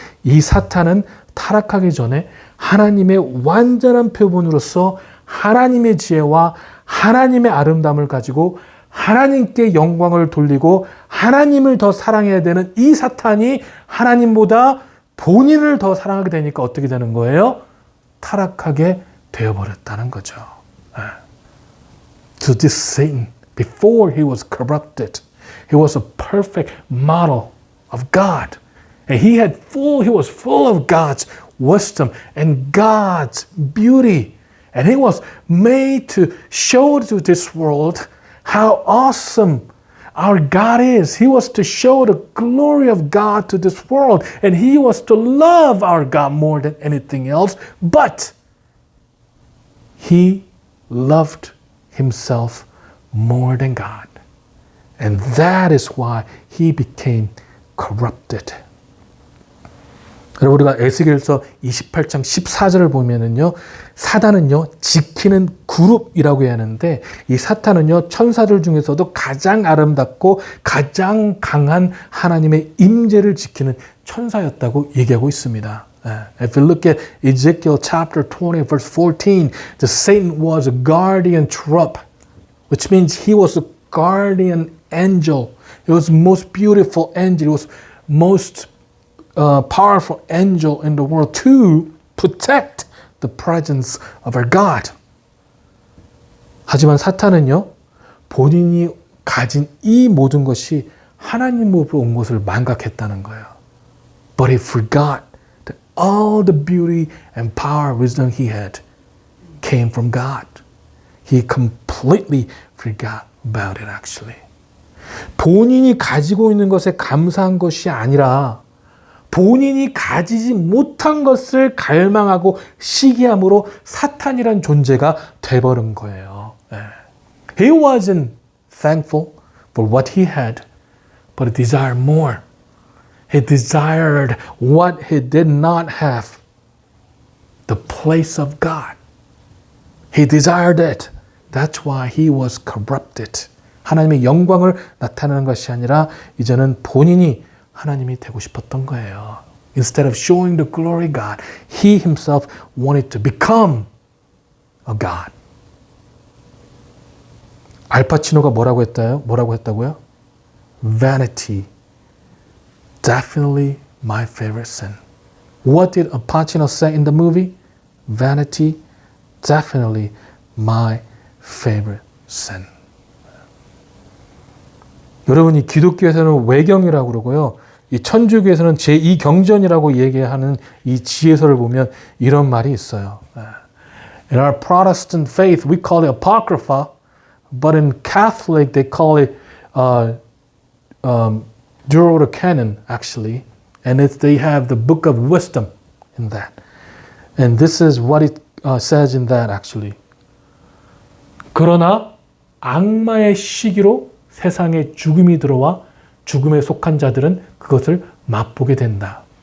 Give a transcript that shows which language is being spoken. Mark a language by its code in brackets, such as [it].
[ko] 이 사탄은 타락하기 전에 하나님의 완전한 표본으로서 하나님의 지혜와 하나님의 아름다움을 가지고 하나님께 영광을 돌리고 하나님을 더 사랑해야 되는 이 사탄이 하나님보다 본인을 더 사랑하게 되니까 어떻게 되는 거예요? 타락하게 되어버렸다는 거죠. [en] To this Satan, before he was corrupted, he was a perfect model of God. And he was full of God's wisdom and God's beauty. And he was made to show to this world how awesome our God is. He was to show the glory of God to this world. And he was to love our God more than anything else. But he loved himself more than God. And that is why he became corrupted. [ko] 여러분, 우리가 에스겔서 28장 14절을 보면은요, 사단은요, 지키는 그룹이라고 해야 하는데, 이 사탄은요, 천사들 중에서도 가장 아름답고 가장 강한 하나님의 임재를 지키는 천사였다고 얘기하고 있습니다. [en] If you look at Ezekiel chapter 20, verse 14, the Satan was a guardian cherub, which means he was a guardian angel. It was the most beautiful angel. It was most powerful angel in the world to protect the presence of our God. [ko] 하지만 사탄은요, 본인이 가진 이 모든 것이 하나님으로부터 온 것을 망각했다는 거예요. [en] But he forgot that all the beauty and power, wisdom he had came from God. He completely forgot about it actually. [ko] 본인이 가지고 있는 것에 감사한 것이 아니라 본인이 가지지 못한 것을 갈망하고 시기함으로 사탄이란 존재가 돼버린 거예요. [en] He wasn't thankful for what he had, but he desired more. He desired what he did not have, the place of God. He desired it. That's why he was corrupted. [ko] 하나님의 영광을 나타내는 것이 아니라 이제는 본인이 하나님이 되고 싶었던 거예요. [en] Instead of showing the glory of God, he himself wanted to become a God. [ko] 알파치노가 뭐라고 했다고요? [en] Vanity. Definitely my favorite sin. What did Al Pacino say in the movie? Vanity. Definitely my favorite sin. [ko] 여러분이 기독교에서는 외경이라고 그러고요. 이 천주교에서는 제2경전이라고 얘기하는 이 지혜서를 보면 이런 말이 있어요. [en] In our Protestant faith, we call it Apocrypha, but in Catholic, they call it Deuterocanon, actually. And they have the book of wisdom in that. And this is what it says in that, actually. [ko] 그러나 악마의 시기로 세상에 죽음이 들어와 죽음에 속한 자들은 그것을 맛보게 된다.